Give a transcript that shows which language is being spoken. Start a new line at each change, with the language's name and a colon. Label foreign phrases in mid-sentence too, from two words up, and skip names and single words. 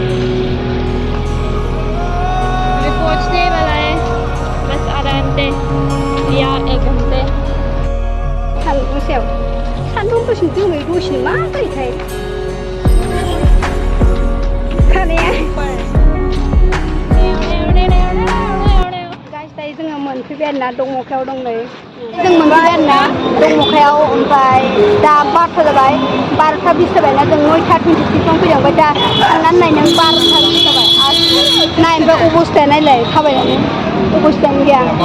Hindi: हमें पहुंचने वाला है बस आधा घंटे या 1 घंटे
Bodo: सान्दुं गोसायाव सान्दुं दसेनो जोमै दसेनो मा जायोथाय खानाया दायो जोङो मोनफैबाय आरोना दंमखायाव दं नै जों मोनफैबाय आरोना दंमखायाव ओमफ्राय दा 12ता जाबाय 12ता 20 जाबायना जों 9ता 26 फैदों ओमफ्राय दा थांनानै नायनो 12ता जाबाय नाय ओमफ्राय अबस्थाया नायलाय थाबायनानै अबस्थायानो गैया